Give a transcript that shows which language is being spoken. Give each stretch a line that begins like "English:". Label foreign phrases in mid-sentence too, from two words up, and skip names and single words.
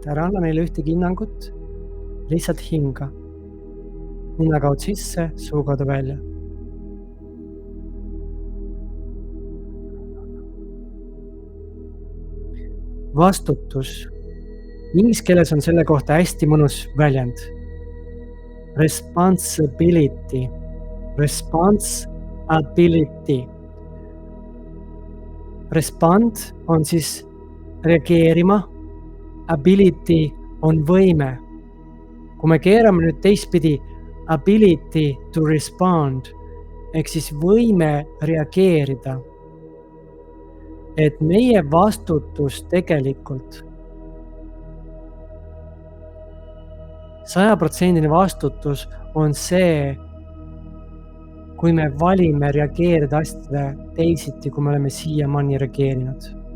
Estonian: Ära anna neile ühtegi hinnangut, lihtsalt hinga. Ninakaud sisse, suukaudu välja. Vastutus. Inglise keeles on selle kohta hästi mõnus väljend.
English: Responsibility. Responsibility.
Estonian: Respond on siis reageerima. Ability on võime. Kui me keerame nüüd teistpidi,
English: ability to respond,
Estonian: ehk siis võime reageerida. Et meie vastutus tegelikult 100% vastutus on see, kui me valime reageerida asjadele teisiti, kui me oleme siiamaani reageerinud.